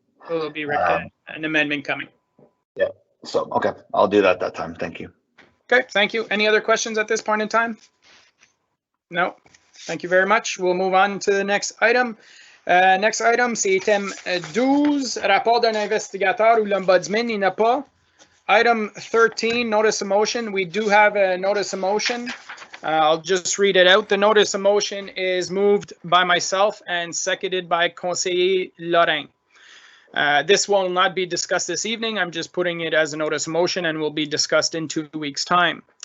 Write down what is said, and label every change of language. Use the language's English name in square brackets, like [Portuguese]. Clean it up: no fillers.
[English] there'll be an amendment coming. Yeah, so okay, I'll do that time. Thank you. Okay, thank you. Any other questions at this point in time? No. Thank you very much. We'll move on to the next item. Next item, [French] c'est item 12, rapport d'un investigateur ou l'ombudsman, il n'a pas. [English] Item 13, notice of motion. We do have a notice of motion. I'll just read it out. The notice of motion is moved by myself and seconded by conseiller Lorrain. This will not be discussed this evening. I'm just putting it as a notice of motion and will be discussed in 2 weeks' time.